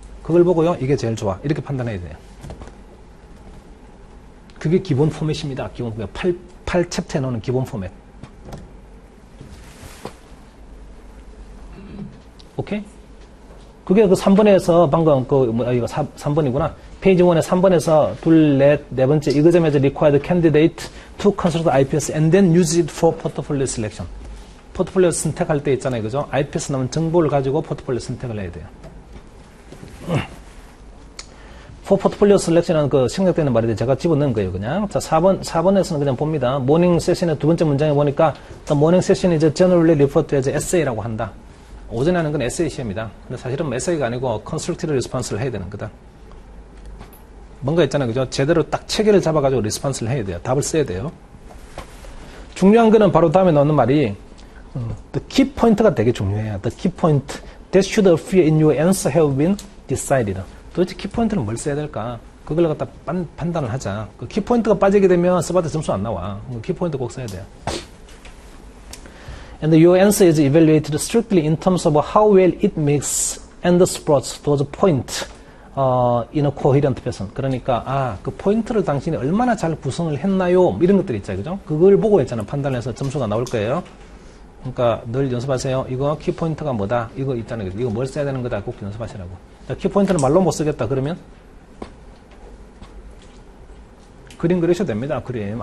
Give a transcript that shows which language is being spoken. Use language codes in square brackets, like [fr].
[ko] 그걸 보고요 이게 제일 좋아 이렇게 판단해야 돼요. 그게 기본 포맷입니다. 기본 포맷 8챕터에 넣는 기본 포맷. 오케이? 그게 그 3번에서 방금 이거 3번이구나. 페이지 1에 3번에서 둘, 넷, 네 번째 이거점에서 [en] required candidate to consult IPS and then use it for portfolio selection. [ko] 포트폴리오 선택할 때 있잖아요. 그죠? IPS 나온 정보를 가지고 포트폴리오 선택을 해야 돼요. [en] for portfolio selection [ko] 은 그 생략되는 말인데 제가 집어넣은 거예요. 그냥. 자, 4번에서는 그냥 봅니다. 모닝 세션의 두 번째 문장에 보니까 [en] the morning session is generally referred to as essay [ko] 라고 한다. 오전에 하는 건 에세이 시험이다. 근데 사실은 에세이가 아니고 컨스트럭티브 리스폰스를 해야 되는 거다. 뭔가 있잖아요. 그죠? 제대로 딱 체계를 잡아가지고 리스폰스를 해야 돼요. 답을 써야 돼요. 중요한 거는 바로 다음에 넣는 말이 [en] the key point [ko] 가 되게 중요해요. [en] The key point that should appear in your answer have been decided. [ko] 도대체 키 포인트는 뭘 써야 될까? 그걸 갖다 판단을 하자. 그 키 포인트가 빠지게 되면 써봐도 점수 안 나와. 키 포인트 꼭 써야 돼요. [en] And your answer is evaluated strictly in terms of how well it makes and supports those points in a coherent fashion. [ko] 그러니까 그 포인트를 당신이 얼마나 잘 구성을 했나요? 이런 것들이 있잖아요, 그죠? 그걸 보고 있잖아요. 판단해서 점수가 나올 거예요. 그러니까 늘 연습하세요. 이거 키 포인트가 뭐다? 이거 있잖아요, 이거 뭘 써야 되는 거다? 꼭 연습하시라고. 키 포인트는 말로 못 쓰겠다. 그러면 그림 그리셔도 됩니다. 그림.